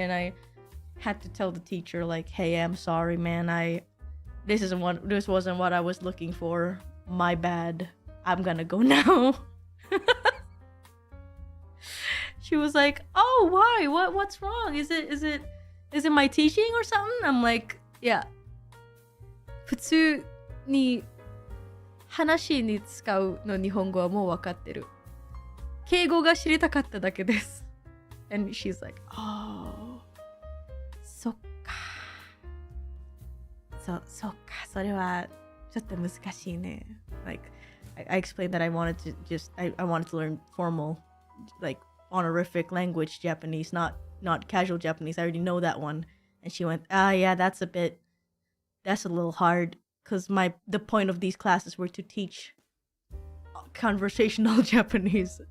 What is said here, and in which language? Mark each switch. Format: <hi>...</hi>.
<en>And I had to tell the teacher, like, hey, I'm sorry, man. This wasn't what I was looking for. My bad. I'm gonna go now. She was like, oh, why? What's wrong? Is it my teaching or something? I'm like, yeah.</en> <ja>普通に話に使うの日本語はもう分かってる。敬語が知りたかっただけです。</ja> <en>And she's like, oh,</en> <ja>そっか。そっか。それはちょっと難しいね。</ja> <en>Like, I explained that I wanted to learn formal, like, honorific language Japanese, not casual Japanese. I already know that one. And she went, yeah, that's a little hard, because the point of these classes were to teach conversational Japanese.</en>